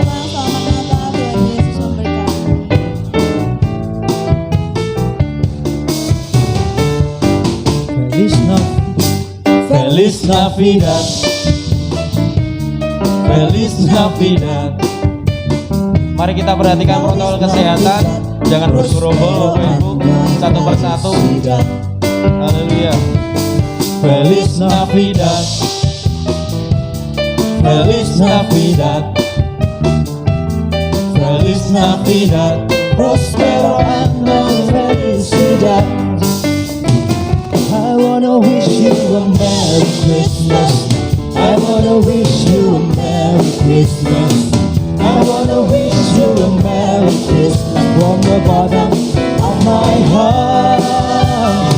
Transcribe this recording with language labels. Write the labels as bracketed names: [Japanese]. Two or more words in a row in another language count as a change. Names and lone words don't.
[Spanish] Feliz Navidad, Feliz Navidad. [Indonesian] Mari kita perhatikan protokol kesehatan, jangan bergerombol Bapak Ibu, satu persatu. Haleluya. [Spanish] Feliz Navidad, Feliz Navidad, Feliz Navidad, Prospero año felicidad. [English] I wanna wish you a Merry Christmas. I wanna wish you a Merry Christmas. I wanna wish you a Merry Christmas from the bottom of my heart.